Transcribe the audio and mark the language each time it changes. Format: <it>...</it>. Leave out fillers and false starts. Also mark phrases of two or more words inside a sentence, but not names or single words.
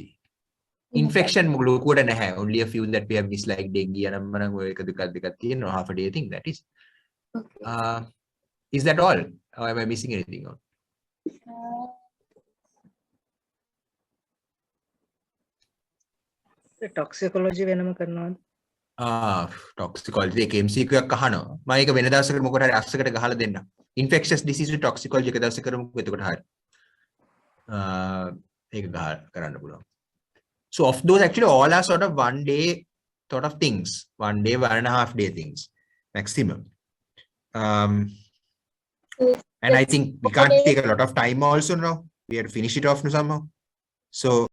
<en>Infection only a few that we have missed, like dengue and half a day thing, that is. Okay. Is that all? Or am I missing anything out?</en> <si>toxicology වෙනම කරනවද? toxicology එක MCQ එකක් අහනවා. මම ඒක වෙන දවසකට මොකට හරි අස්සකට ගහලා දෙන්න.</si> <en>infectious disease toxicology</en> <si>එක දවසක කරමුකෝ එතකොට හරි. ඒක කරන්න පුළුවන්.</si> <en>So of those actually all are sort of 1 day sort of things. 1 day, 1.5 day things maximum. And I think we can't take a lot of time also now. We have to finish it off somehow. So</en>